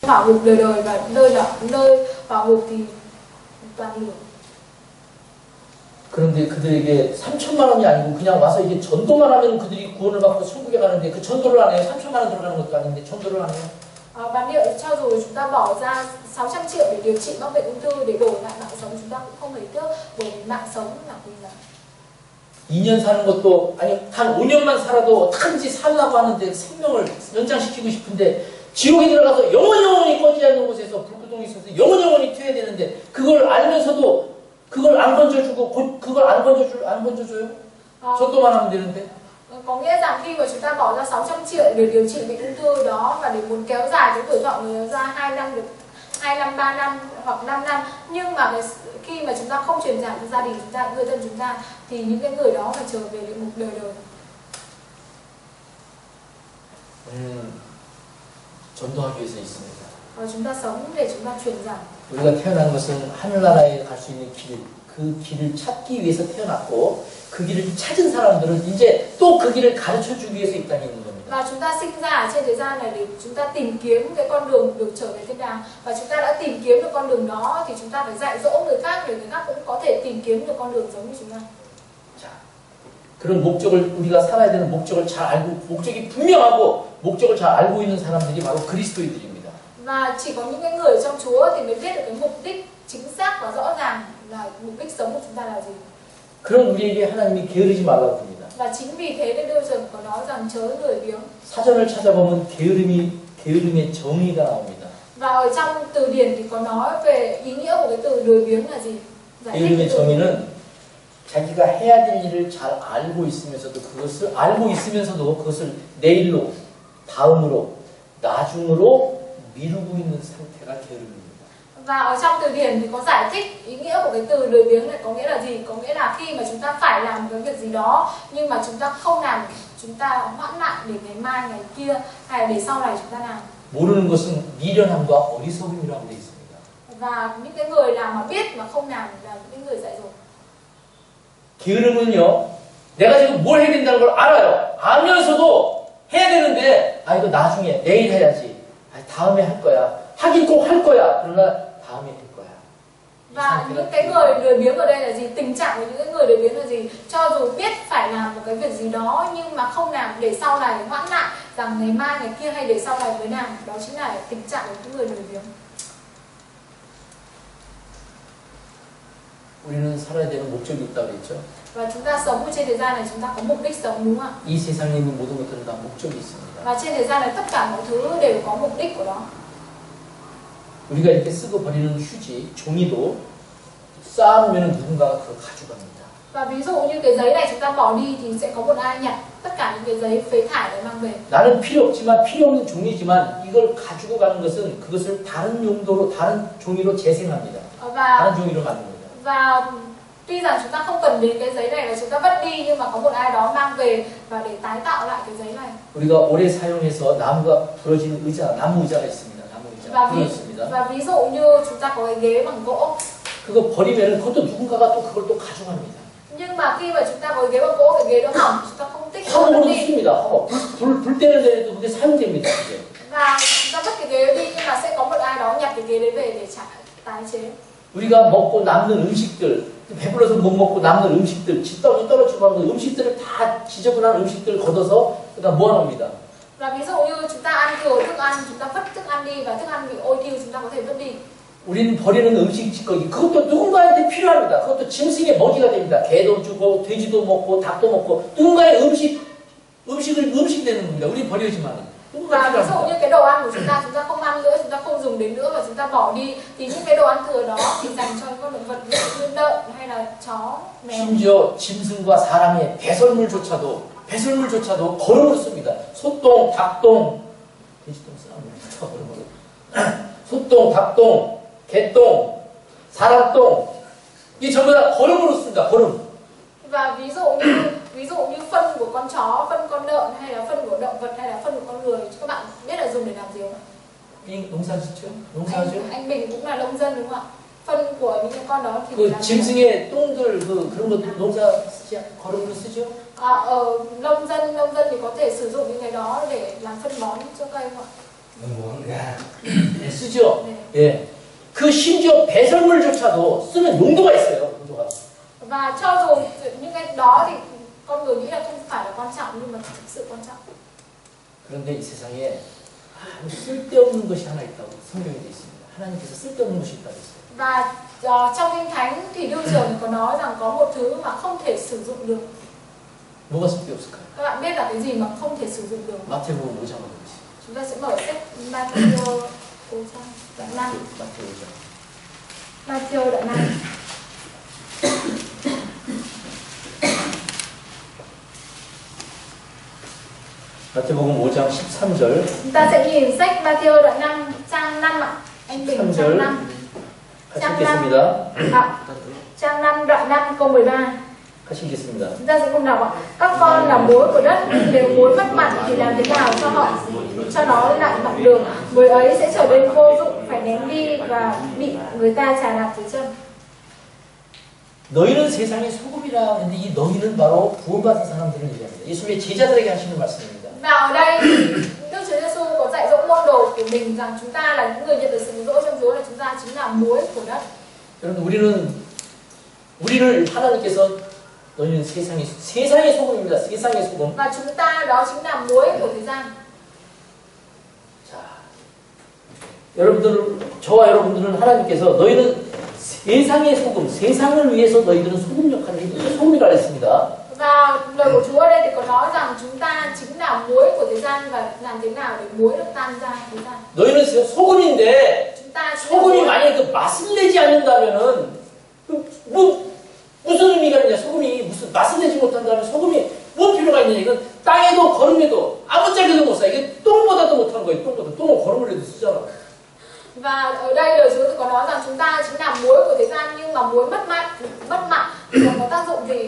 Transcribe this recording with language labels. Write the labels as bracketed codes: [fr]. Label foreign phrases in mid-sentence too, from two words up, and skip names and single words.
[vi] hỏa ngục đời đời và nơi hỏa ngục thì toàn lửa. [ko] 그런데 그들에게 3천만 원이 아니고 그냥 와서 이게 전도만 하면 그들이 구원을 받고 천국에 가는데 그 전도를 안 해요. 3천만 원 들어가는 것도 아닌데 전도를 안 해요. [vi] Và liệu cho dù chúng ta bỏ ra 600 triệu để điều trị mắc bệnh ung thư để đổi lại mạng sống, chúng ta cũng không hề tiếc, bởi vì mạng sống là quý giá. [ko] 2년 사는 것도 아니 한 5년만 살아도 어떻게든지 살라고 하는데 생명을 연장시키고 싶은데 지옥에 들어가서 영원히 꺼지지 않는 곳에서 불구덩이 있어서 영원히 튀어야 되는데 그걸 알면서도 그걸 안 건져주고 그걸 안 건져줘요? 전도만 하면 되는데. [vi] Có nghĩa rằng khi mà chúng ta bỏ ra 600 triệu để điều trị bệnh ung thư đó và để muốn kéo dài cái tuổi thọ người ra 2 năm, được 2 năm, 3 năm hoặc 5 năm, nhưng mà khi mà chúng ta không truyền giảm cho gia đình chúng ta, người thân chúng ta, thì những cái người đó phải trở về địa ngục đời đời. [ko] 전도하기 위해서 있습니다. [vi] Chúng ta sống để chúng ta truyền giảm. [ko] 우리가 태어난 것은 하늘나라에 갈 수 있는 길, 그 길을 찾기 위해서 태어났고 그 길을 찾은 사람들은 이제 또 그 길을 가르쳐주기 위해서 이 땅에 있는 겁니다. [vi] Và chúng ta sinh ra ở trên thế gian này để chúng ta tìm kiếm cái con đường được trở về thiên đàng, và chúng ta đã tìm kiếm được con đường đó thì chúng ta phải dạy dỗ người khác để người khác cũng có thể tìm kiếm được con đường giống như chúng ta. [ko] 자, 그런 목적을 우리가 살아야 되는 목적을 잘 알고 목적이 분명하고 목적을 잘 알고 있는 사람들이 바로 그리스도인들입니다. [vi] Và chỉ có những cái người trong Chúa thì mới biết được cái mục đích chính xác và rõ ràng là mục đích sống của chúng ta là gì. [ko] 그런 우리에게 하나님이 게으르지 말라고 합니다. [vi] Và chính vì thế nên Đức Chúa có nói rằng chớ lười biếng. [ko] 사전을 찾아보면 게으름의 정의가 나옵니다. [vi] Và ở trong từ điển thì có nói về ý nghĩa của cái từ lười biếng là gì? [ko] 게으름의 정의는 자기가 해야 될 일을 잘 알고 있으면서도 그것을 내일로, 다음으로, 나중으로 미루고 있는 상태가 게으름입니다. [vi] Và ở trong từ điển thì có giải thích ý nghĩa của cái từ lười biếng này có nghĩa là gì? Có nghĩa là khi mà chúng ta phải làm một cái việc gì đó nhưng mà chúng ta không làm, chúng ta hoãn lại để ngày mai, ngày kia hay để sau này chúng ta làm. [ko] 모르는 것은 미련함과 어리석음이라고 되어 있습니다. [vi] Và những cái người nào mà biết mà không làm là những người dại dột. [ko] 게으름은요, 내가 지금 뭘 해야 된다는 걸 알아요. 알면서도 해야 되는데, 이거 나중에, 내일 해야지. 다음에 할 거야. 하긴 꼭 할 거야. 그러나 다음에 할 거야. [vi] Và những cái người lười biếng ở đây là gì? Tình trạng của những cái người lười biếng là gì? Cho dù biết phải làm một cái việc gì đó nhưng mà không làm, để sau này hoãn lại rằng ngày mai, ngày kia hay để sau này mới làm. Đó chính là tình trạng của những người lười biếng. [ko] 우리는 살아야 되는 목적이 있다고 그랬죠. [vi] Và chúng ta sống ở trên thế gian này, chúng ta có mục đích sống, đúng không ạ? [ko] 이 세상에 있는 모든 것들은 다 목적이 있습니다. [vi] Và trên thế gian này tất cả mọi thứ đều có mục đích của nó. [ko] 우리가 이렇게 쓰고 버리는 휴지, 종이도 쌓아놓으면 누군가가 그걸 가져갑니다. [vi] Và ví dụ như cái giấy này chúng ta bỏ đi thì sẽ có một ai nhặt tất cả những cái giấy phế thải để mang về. [ko] 나는 필요 없지만 필요 없는 종이지만 이걸 가지고 가는 것은 그것을 다른 용도로 다른 종이로 재생합니다. 다른 종이로 만듭니다. [vi] Và tuy rằng chúng ta không cần đến cái giấy này và chúng ta vứt đi, nhưng mà có một ai đó mang về và để tái tạo lại cái giấy này. [ko] 우리가 오래 사용해서 나무가 부러진 나무 의자가 있습니다. 나무 의자 부러졌습니다. [vi] Và ví dụ như chúng ta có cái ghế bằng gỗ. [ko] 그거 버리면은 그것도 누군가가 또 그걸 또 가져갑니다. [vi] Nhưng mà khi mà chúng ta có cái ghế bằng gỗ, cái ghế đó hỏng, chúng ta không thích [ko] 화목으로 씁니다. 화목. 불 때는 데도 그게 사용됩니다. 이제. [vi] Và chúng ta vứt cái ghế đi, nhưng mà sẽ có một ai đó nhặt cái ghế đấy về để tái chế. [ko] 우리가 먹고 남는 음식들, 배불러서 못 먹고 남는 음식들, 떡이 떨어지고 하는 음식들을 다 지저분한 음식들을 걷어서 그러니까 모아놓습니다. [vi] Và ví dụ như chúng ta ăn thừa thức ăn, chúng ta vứt thức ăn đi và thức ăn bị ôi thiêu, chúng ta có thể vứt đi. [ko] 우리는 버리는 음식 찌꺼기, 그것도 누군가한테 필요합니다. 그것도 짐승의 먹이가 됩니다. 개도 주고, 돼지도 먹고, 닭도 먹고, 누군가의 음식 되는 겁니다. 우리 버리지만. [vi] Và ví dụ như cái đồ ăn của chúng ta không ăn nữa, chúng ta không dùng đến nữa và chúng ta bỏ đi, thì những cái đồ ăn thừa đó thì dành cho những con động vật như lợn hay là chó, mèo. [ko] 심지어 짐승과 사람의 배설물조차도 거름으로 씁니다. 소똥, 닭똥, 돼지똥 쓰나? 소똥, 닭똥, 개똥, 사람똥, 이 전부 다 거름으로 씁니다. 거름. [vi] Và ví dụ như phân của con chó, phân con lợn hay là phân của động vật hay là phân của con người, các bạn biết là dùng để làm gì không ạ? [ko] 농사짓죠? [vi] Anh Bình cũng là nông dân đúng không ạ? Phân của những cái con đó thì [ko] 그 짐승의 똥들 그런 것도 농사 쓰지 거름으로 쓰죠? [vi] Nông dân thì có thể sử dụng những cái đó để làm phân bón cho cây không ạ? [ko] 쓰죠. 네. 예. 그 심지어 배설물조차도 쓰는 용도가 있어요. 용도가. [vi] Và cho dù những cái đó thì con người nghĩ là không phải là quan trọng nhưng mà thực sự quan trọng. [ko] 그런데 이 세상에 아무 쓸데없는 것이 하나 있다고 성경에 되어 있습니다. 하나님께서 쓸데없는 것이 있다고 했어요. [vi] Và trong Kinh Thánh thì đương trường có nói rằng có một thứ mà không thể sử dụng được. [ko] 뭐가 쓸데없을까요? [vi] Các bạn biết là cái gì mà không thể sử dụng được? [ko] 마태복음 5장을 보겠습니다. [vi] Chúng ta sẽ mở sách Matthew 5장 đoạn 5. [ko] 마태복음 5장. [vi] Matthew đoạn 5. [ko] 마태복음 5장 13절. [vi] Chúng ta sẽ nhìn sách Matthew đoạn 5 trang 5 ạ. Anh Bình trang 5. [ko] 같이 읽겠습니다. [vi] Trang 5 đoạn 5 câu 13. [ko] 같이 읽겠습니다. [vi] Chúng ta sẽ cùng đọc ạ. Các con là muối của đất, nếu muối mất mặn thì làm thế nào cho nó lại mặn được? Muối ấy sẽ trở nên vô dụng, phải ném đi và bị người ta chà đạp dưới chân. [ko] 너희는 세상의 소금이라 하는데 이 너희는 바로 구원받은 사람들을 얘기합니다. 예수님의 제자들에게 하시는 말씀입니다. [vi] Và ở đây Đức Chúa Giêsu có dạy dỗ môn đồ của mình rằng chúng ta là những người nhận được sự dỗ trong Chúa, là chúng ta chính là muối của đất. [ko] 여러분 우리를 하나님께서 너희는 세상의 소금입니다. 세상의 소금. [vi] Và chúng ta đó chính là muối của thế gian. [ko] 자, 저와 여러분들은 하나님께서 너희는 세상의 소금, 세상을 위해서 너희들은 소금 역할을 해줍니다. 소금이라 했습니다. [vi] Và lời của Chúa ở đây thì có nói rằng chúng ta chính là muối của thế gian và làm thế nào để muối được tan ra thế gian. [ko] 너희는 소금인데 [vi] chúng ta [ko] 소금이 만약에 그 맛을 내지 않는다면은 무슨 의미가 있냐? 소금이 무슨 맛을 내지 못한다면 소금이 뭔 필요가 있느냐? 이건 땅에도 거름에도 아무짝에도 못 사. 이게 똥보다도 못한 거예요. 똥은 거름을 해도 쓰잖아. [vi] Và ở đây lời Chúa có nói rằng chúng ta chính là muối của thế gian, nhưng mà muối mất mặn thì có tác dụng gì?